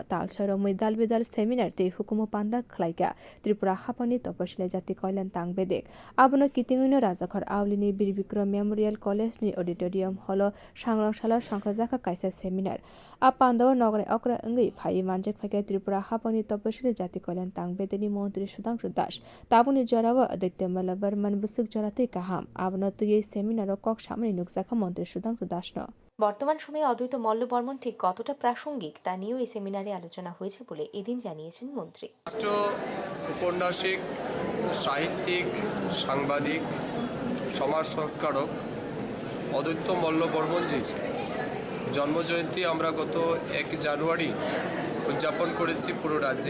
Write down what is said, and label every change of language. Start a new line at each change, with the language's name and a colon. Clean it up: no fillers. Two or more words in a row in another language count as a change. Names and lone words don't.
Kok Borok: तालसर मैदाल बेदाल सेमिनार ते हुकुम पान्दा खलाइगा त्रिपुरा हापानि तपसिला जाति कल्याण तांगबेदेक आबनो कितिङैनो राजाखर आवलिनि बीर विक्रम मेमोरियल कलेजनि
English: Auditorium Hall
Kok Borok: सांग्रांशाला सांखाजाखा काइसा सेमिनार आ पान्दाव नगरे अक्रा अंगै फाइ मानजेक फाइका त्रिपुरा हापानि तपसिला जाति कल्याण तांगबेदेनि मन्त्री सुधांशु दास ताबुनि जराव आदित्य मला बर्मन बुसुक जराते काहाम आबनो तुयै सेमिनार कक्ष सामने नुकसाखा मन्त्री सुधांशु दास
Bangla: বর্তমান সময়ে অদ্বৈত মল্ল বর্মন ঠিক কতটা প্রাসঙ্গিক তা নিয়েও এই সেমিনারে আলোচনা হয়েছে বলে এদিন জানিয়েছেন মন্ত্রী। উপন্যাসিক, সাহিত্যিক, সাংবাদিক, সমাজ সংস্কারক অদ্বৈত মল্ল বর্মনজির জন্মজয়ন্তী আমরা গত 1 জানুয়ারি উদযাপন করেছি পুরো রাজ্যে।